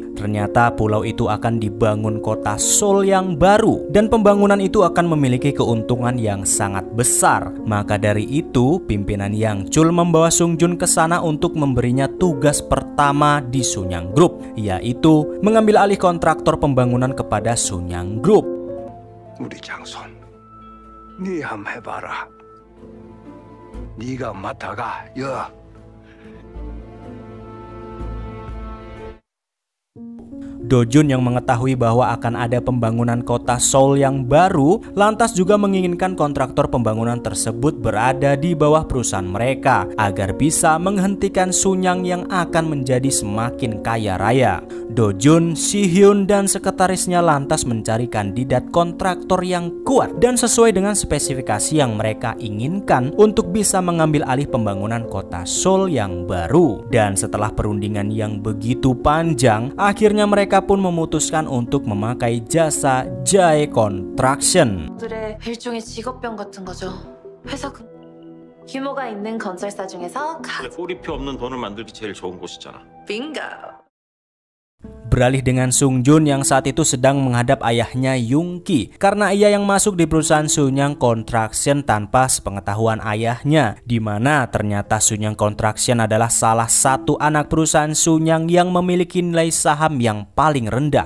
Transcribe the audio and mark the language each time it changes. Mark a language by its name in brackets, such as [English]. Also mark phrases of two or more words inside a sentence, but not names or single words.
[Indonesian] Ternyata pulau itu akan dibangun kota Seoul yang baru, dan pembangunan itu akan memiliki keuntungan yang sangat besar. Maka dari itu, pimpinan Yang Chul membawa Sung Jun ke sana untuk memberinya tugas pertama di Sunyang Group, yaitu mengambil alih kontraktor pembangunan kepada Sunyang Group. [Korean] 우리 장손, 네 한번 해봐라. 네가 맡아가, 여. [Indonesian] Do-jun yang mengetahui bahwa akan ada pembangunan kota Seoul yang baru, lantas juga menginginkan kontraktor pembangunan tersebut berada di bawah perusahaan mereka agar bisa menghentikan Sunyang yang akan menjadi semakin kaya raya. Do-jun, Si-hyun, dan sekretarisnya lantas mencari kandidat kontraktor yang kuat dan sesuai dengan spesifikasi yang mereka inginkan untuk bisa mengambil alih pembangunan kota Seoul yang baru. Dan setelah perundingan yang begitu panjang, akhirnya mereka pun memutuskan untuk memakai jasa Jae Construction. [Korean] 일종의 직업병 같은 거죠. 회사 규모가 있는 건설사 중에서 꼬리표 없는 돈을 만들기 제일 좋은 곳이잖아. 빙고. [Indonesian] Beralih dengan Sung Jun yang saat itu sedang menghadap ayahnya Yung Ki, karena ia yang masuk di perusahaan Sunyang Construction tanpa sepengetahuan ayahnya, di mana ternyata Sunyang Construction adalah salah satu anak perusahaan Sunyang yang memiliki nilai saham yang paling rendah.